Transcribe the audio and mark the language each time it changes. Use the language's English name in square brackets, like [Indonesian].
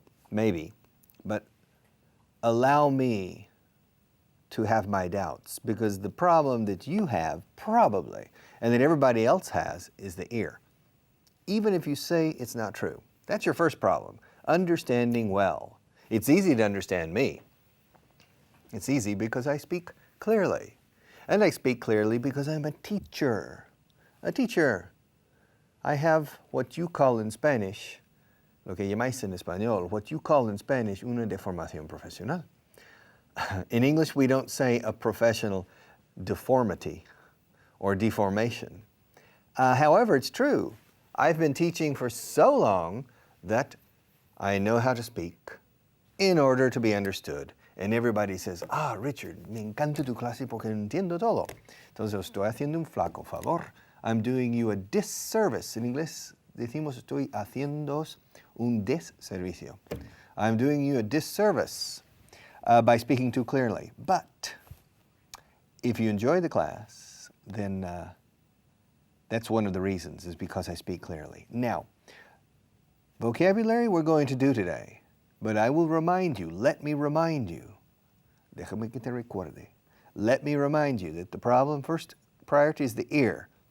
[English] Maybe, but allow me to have my doubts, because the problem that you have, probably, and that everybody else has, is the ear. Even if you say it's not true. That's your first problem, understanding well. It's easy to understand me. It's easy because I speak clearly. And I speak clearly because I'm a teacher. A teacher. I have what you call in Spanish, lo que llamáis en español, what you call in Spanish, una deformación profesional. In English, we don't say a professional deformity or deformation. However, it's true. I've been teaching for so long that I know how to speak in order to be understood. [Spanish] And everybody says, Richard, me encanta tu clase porque entiendo todo. Entonces, estoy haciendo un flaco favor. [English] I'm doing you a disservice. [Spanish] En inglés decimos, estoy haciendo un desservicio. [English] I'm doing you a disservice by speaking too clearly. But if you enjoy the class, then that's one of the reasons, is because I speak clearly. Now, vocabulary we're going to do today, but I will remind you, let me remind you, déjame que te recuerde, let me remind you that the problem, first priority is the ear.